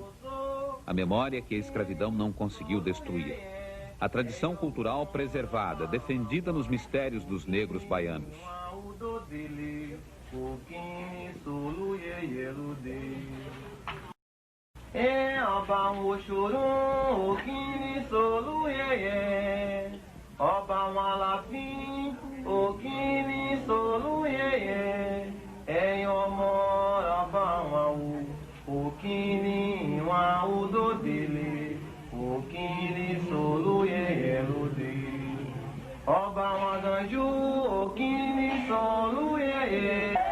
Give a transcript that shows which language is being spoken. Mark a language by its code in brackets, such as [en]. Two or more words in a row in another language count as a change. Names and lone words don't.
[pt] A memória que a escravidão não conseguiu destruir. A tradição cultural preservada, defendida nos mistérios dos negros baianos. [yo] Okini solu yeyelude. Ọba Òṣòrún, Okini solu yeye. Ọba Aláàfin, Okini solu yeye. Ẹ̀yin ọmọ ọba wọn o, Okini wọn odòdèlè. Okini solu yeyelude. Ọba wọn ganjú, Okini solu yeye.